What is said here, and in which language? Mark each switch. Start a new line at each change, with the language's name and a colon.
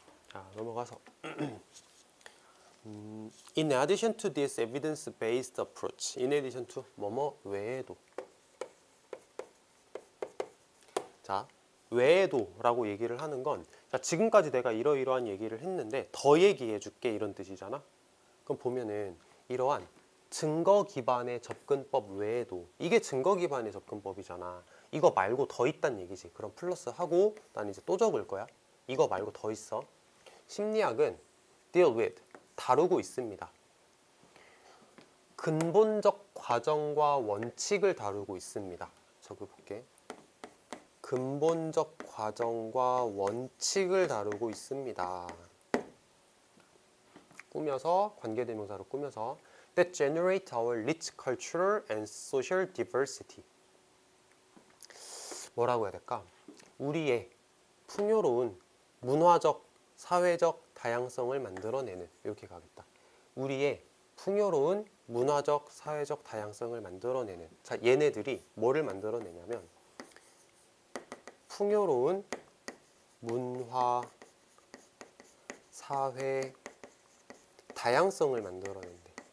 Korean: 자, 넘어가서
English: In addition to this evidence-based approach, in addition to
Korean: 뭐뭐 외에도. 자, 외에도라고 얘기를 하는 건 자, 지금까지 내가 이러이러한 얘기를 했는데 더 얘기해 줄게 이런 뜻이잖아. 그럼 보면은 이러한 증거 기반의 접근법 외에도 이게 증거 기반의 접근법이잖아. 이거 말고 더 있단 얘기지. 그럼 플러스 하고 난 이제 또 적을 거야. 이거 말고 더 있어. 심리학은
English: deal with,
Korean: 다루고 있습니다. 근본적 과정과 원칙을 다루고 있습니다. 적어볼게. 근본적 과정과 원칙을 다루고 있습니다. 꾸며서 관계대명사로 꾸며서
English: that generate our rich cultural and social diversity.
Korean: 뭐라고 해야 될까? 우리의 풍요로운 문화적, 사회적 다양성을 만들어내는, 이렇게 가겠다. 우리의 풍요로운 문화적, 사회적 다양성을 만들어내는. 자, 얘네들이 뭐를 만들어내냐면 풍요로운 문화, 사회, 다양성을 만들어낸대.